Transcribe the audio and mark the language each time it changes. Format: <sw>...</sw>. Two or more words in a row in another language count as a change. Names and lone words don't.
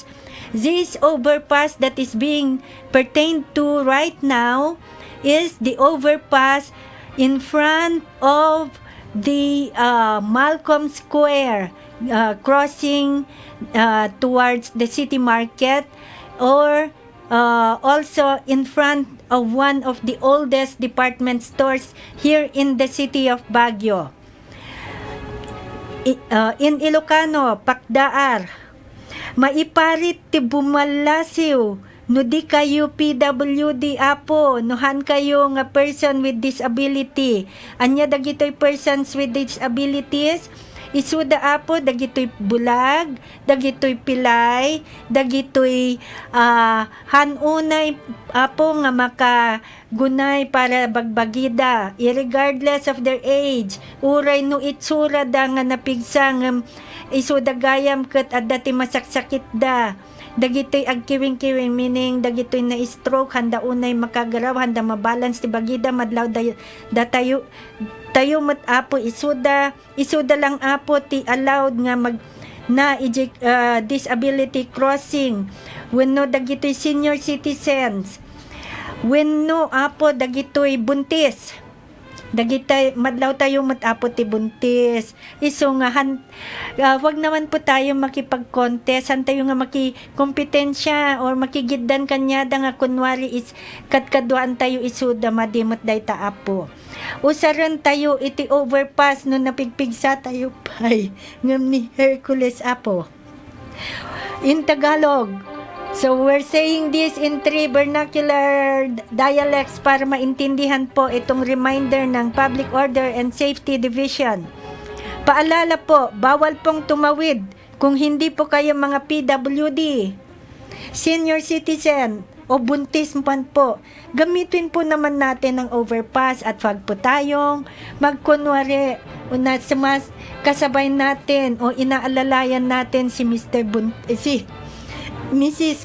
<en>This overpass that is being pertained to right now is the overpass in front of the Malcolm Square, crossing towards the city market, or also in front of one of the oldest department stores here in the city of Baguio. In Ilocano,</en> <ilo>Pakdaar, maiparit ti bumalasiw, no di kayo PWD apo, nohan kayo nga</ilo> <en>person with disability.</en> <ilo>Anya dagitoy</ilo> <en>persons with disabilities,</en> <ilo>isuda apo dagitoy bulag, dagitoy pilay, dagitoy hanunay apo nga makagunay para bagbagida,</ilo> <en>irregardless of their age.</en> <ilo>Uray no itsura da nga napigsang isuda gayam ket adda ti masaksakit da. Dagitoy agkiwing-kiwing, meaning dagitoy na stroke, handa unay makagaraw, handa mabalance ti bagida, madlaw da tayo mat apo isuda lang apo ti allowed nga disability crossing wenno dagitoy</ilo> <en>senior citizens,</en> <ilo>wenno apo dagitoy buntis, Dagitay madlaw tayo matapot ti buntis. Iso nga</ilo> <tl>wag naman po tayo makipag-contest,</tl> <ilo>tayo nga makikompetensya or makigiddan kanyada nga kunwari is kadkaduan tayo isuda madimot day ta apo. Usaran tayo iti overpass no napigpigsa tayo pay ngam ni Hercules apo.</ilo> <en>In Tagalog, so we're saying this in 3 vernacular dialects</en> <tl>para maintindihan po itong reminder ng</tl> <en>Public Order and Safety Division.</en> <tl>Paalala po, bawal pong tumawid kung hindi po kayo mga PWD, senior citizen o buntis man po. Gamitin po naman natin ang overpass at wag po tayong magkunwari o kasabay natin o inaalalayan natin si Mrs.</tl>